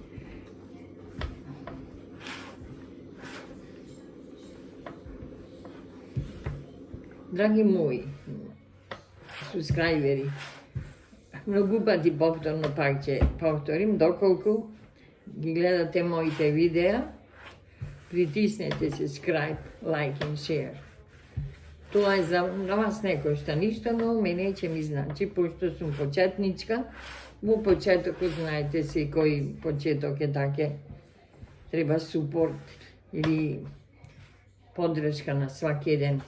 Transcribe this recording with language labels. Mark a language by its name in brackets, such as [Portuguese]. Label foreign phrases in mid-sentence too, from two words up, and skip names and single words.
[Macedonian] Драги мои субскрајбери, многу пати повторно пак ќе повторим, доколку ги гледате моите видеа, притиснете [English] subscribe, like and share. [Macedonian] Тоа е за вас не кошта ништо, но мене ќе ми значи, пошто сум почетничка. Во почетокот, знаете се, кој почеток е таке, треба супорт или подршка на сваки ден.